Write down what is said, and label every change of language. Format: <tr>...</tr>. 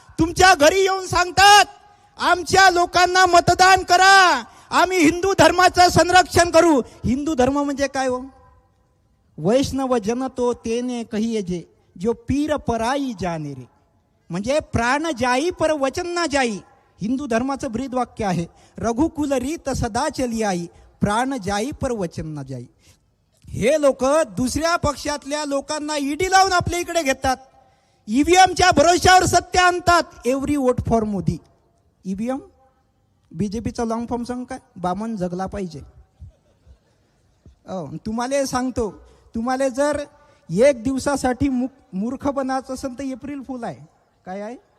<mr>तुमच्या घरी येऊन सांगतात आमच्या लोकांना मतदान करा, आम्ही हिंदू धर्माचं संरक्षण करू. हिंदू धर्म म्हणजे काय हो?</mr> <gu>वैष्णव जन तो तेने कहिए जे, जो पीर पराई जाने रे,</gu> <mr>म्हणजे</mr> <hi>प्राण जाई पर वचन ना जाई.</hi> <mr>हिंदू धर्माचं ब्रीद वाक्य आहे.</mr> <hi>रघुकुल रीत सदा चली आई, प्राण जाई पर वचन ना जाई.</hi> <mr>हे लोक दुसऱ्या पक्षातल्या लोकांना ईडी लावून आपल्या इकडे घेतात. ईव्हीएमच्या भरोश्यावर सत्य आणतात.</mr> <en>Every vote for Modi.</en> <mr>EVM बीजेपीचा long form सांग काय? बामण जगला पाहिजे. तुम्हाला सांगतो, तुम्हाला जर 1 दिवसासाठी मूर्ख बनायचं असेल तर एप्रिल फुल आहे. काय आहे?</mr>